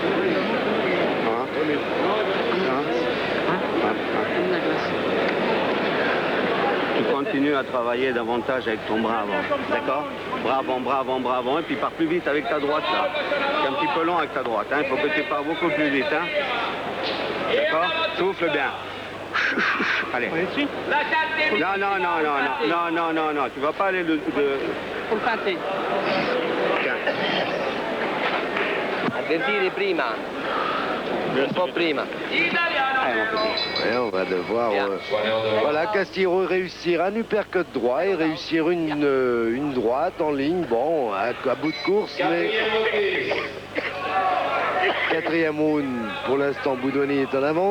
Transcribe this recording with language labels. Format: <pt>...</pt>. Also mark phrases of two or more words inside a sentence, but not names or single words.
<fr>Tu continues à travailler davantage avec ton bras avant, d'accord? Bras avant, et puis pars plus vite avec ta droite là. C'est un petit peu long avec ta droite, hein? Il faut que tu pars beaucoup plus vite, hein? D'accord? Souffle bien. Allez. Non, tu vas pas aller de...</fr> <it>Sul fante.</it> <fr>Tiens.</fr> <it>Avvertire prima. Un po' prima.</it> <fr>Allez, mon petit. Et on va devoir... Voilà, Casillero réussir un uppercut droit et réussir une droite en ligne. Bon, à bout de course, mais... Quatrième round, pour l'instant, Boudouani est en avance.</fr>